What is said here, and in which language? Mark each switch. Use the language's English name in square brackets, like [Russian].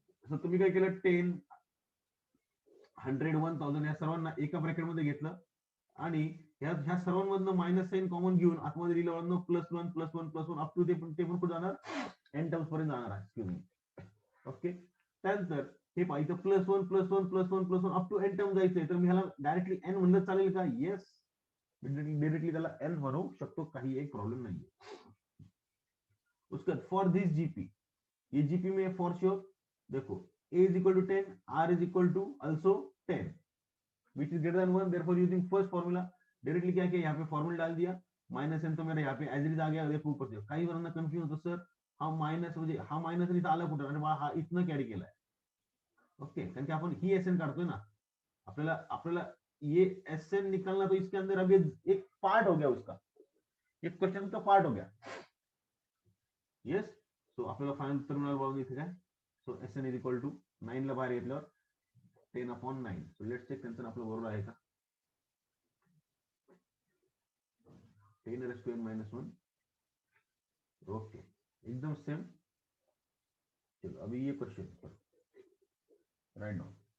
[Marathi] तर तुम्ही काय केलं 10 100 1000 या सर्वांना एका ब्रॅकेटमध्ये घेतलं आणि ह्या सर्वांमधनं मायनस साइन कॉमन घेऊन आतमध्ये लिहिलं plus 1 plus 1 plus 1 up to ते पण कुठे जाणार एन टर्म्स पर्यंत जाणार आहे. ओके त्यानंतर हे पाहिजे plus 1 plus 1 plus 1 plus 1 up to N term जायचंय तर मी ह्याला डायरेक्टली एन म्हणलं चालेल का? येस डायरेक्टली त्याला एन म्हणू शकतो काही एक प्रॉब्लेम नाहीये. [Hindi] उसके बाद फॉर दिस जीपी ये जीपी में फॉर श्योर देखो [English] a is equal to 10 r is equal to also 10 which is greater than 1 therefore using first formula [Hindi] directly क्या किया यहाँ पे फॉर्मूला डाल दिया माइनस एन तो मेरा यहाँ पे एज इट इज आ गया देखो ऊपर से [Marathi] काही जणांना कन्फ्युज होतं सर हा मायनस म्हणजे हा मायनस इथं आला कुठं आणि हा इथनं कॅरी केलाय. ओके कारण की आपण ही एस एन काढतोय ना आपल्याला आपल्याला [Hindi] ये एस एन निकालना तो इसके अंदर अभी एक पार्ट हो गया उसका एक क्वेश्चन का पार्ट हो गया. [Marathi] येस सो आपल्याला फायनल उत्तर मिळालं बघा इथे काय. So S N is equal to 9 ला बाहेर घेतल्यावर 10/9. सो लेट्स चेक त्यांचं आपलं बरोबर आहे का. [English] 10 raised to n minus 1 [Marathi] okay एकदम सेम. [Hindi] चलो अभी ये क्वेश्चन राइट नाउ